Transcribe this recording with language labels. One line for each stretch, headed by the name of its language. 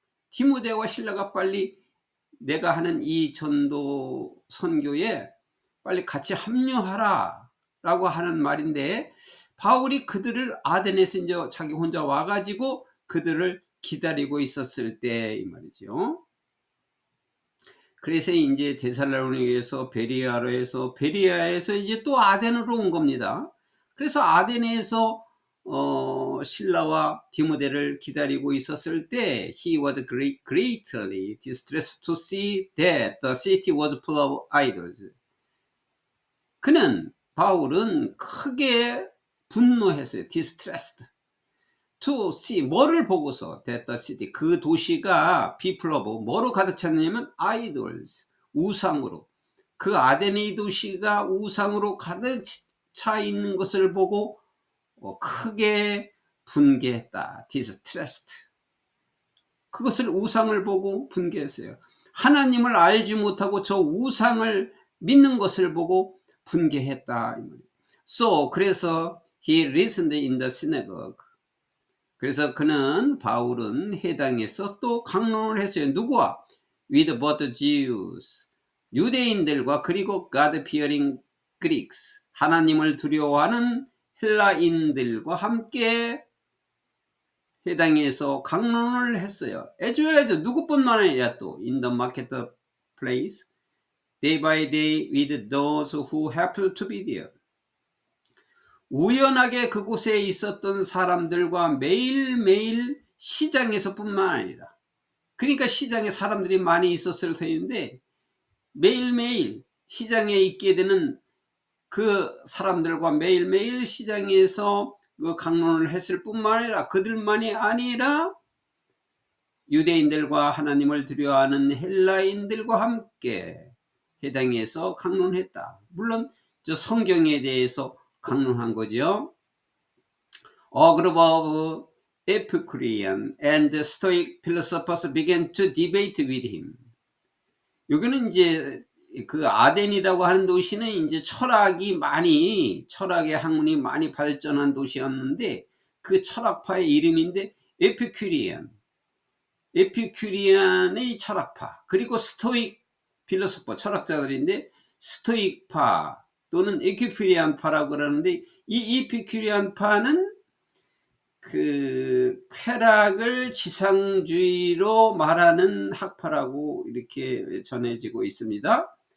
Korean: 디모데와 실라가 빨리 내가 하는 이 전도 선교에 빨리 같이 합류하라 라고 하는 말인데, 바울이 그들을 아덴에서 이제 자기 혼자 와가지고 그들을 기다리고 있었을 때 이 말이죠. 그래서 이제 데살로니가에서 베레아에서 이제 또 아덴으로 온 겁니다. 그래서 아덴에서 실라와 디모데를 기다리고 있었을 때
English: he was greatly distressed to see that the city was full of idols.
Korean: 바울은 크게 분노했어요.
English: distressed to see,
Korean: 뭐를 보고서,
English: that the city,
Korean: 그 도시가
English: people of,
Korean: 뭐로 가득 찼냐면 idols, 우상으로, 그 아덴의 도시가 우상으로 가득 차 있는 것을 보고 크게 분개했다. distressed, 그것을 우상을 보고 분개했어요. 하나님을 알지 못하고 저 우상을 믿는 것을 보고 분개했다.
English: So,
Korean: 그래서
English: he listened in the synagogue.
Korean: 그래서 바울은 회당에서 또 강론을 했어요. 누구와?
English: With both Jews,
Korean: 유대인들과, 그리고
English: God-fearing Greeks,
Korean: 하나님을 두려워하는 헬라인들과 함께 회당에서 강론을 했어요.
English: as well as,
Korean: 누구뿐만 아니라 또
English: in the marketplace, day by day with those who happened to be there.
Korean: 우연하게 그곳에 있었던 사람들과 매일매일 시장에서 뿐만 아니라, 그러니까 시장에 사람들이 많이 있었을 터인데 매일매일 시장에 있게 되는 그 사람들과 매일매일 시장에서 그 강론을 했을 뿐만 아니라, 그들만이 아니라 유대인들과 하나님을 두려워하는 헬라인들과 함께 회당에서 강론했다. 물론 저 성경에 대해서 강론한 거죠.
English: A group of Epicurean and Stoic philosophers began to debate with him.
Korean: 여기는 이제 그 아덴이라고 하는 도시는 이제 철학의 학문이 많이 발전한 도시였는데, 그 철학파의 이름인데 에피큐리안의 철학파, 그리고 스토익 필로소퍼, 철학자들인데 스토익파 또는 에피큐리안파라고 그러는데, 이 에피큐리안파는 그 쾌락을 지상주의로 말하는 학파라고 이렇게 전해지고 있습니다.